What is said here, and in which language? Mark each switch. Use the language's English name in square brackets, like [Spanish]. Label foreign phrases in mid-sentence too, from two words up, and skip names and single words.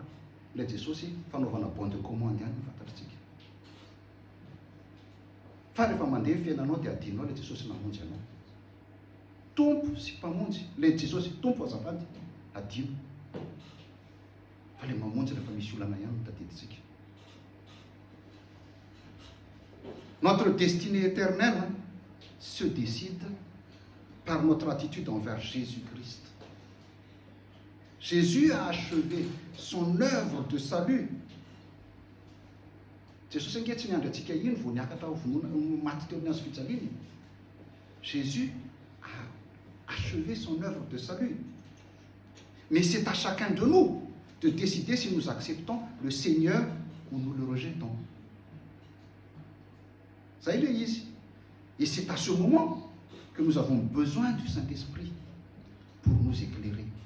[Malagasy] Ilay Jesosy fanaovana [French] bon de commande [Malagasy] ihany no fantatritsika. Fa rehefa mandeha fiainanao dia adinonao ilay Jesosy namonjy anao. Tompo sy mpamonjy. Ilay Jesosy tompo azafady adino. Fa ilay mamonjy rehefa misy olana ihany no tadiditsika. [French] Notre destinée éternelle se décide par notre attitude envers Jésus-Christ. Jésus a achevé son œuvre de salut. [Malagasy] Jesosy ange tsy niandry antsika iny vao niakatra maty teo amin'ny hazo fijaliana. [French] Jésus a achevé son œuvre de salut. Mais c'est à chacun de nous de décider si nous acceptons le Seigneur ou nous le rejetons. Ça il est ici. Et c'est à ce moment que nous avons besoin du Saint-Esprit pour nous éclairer.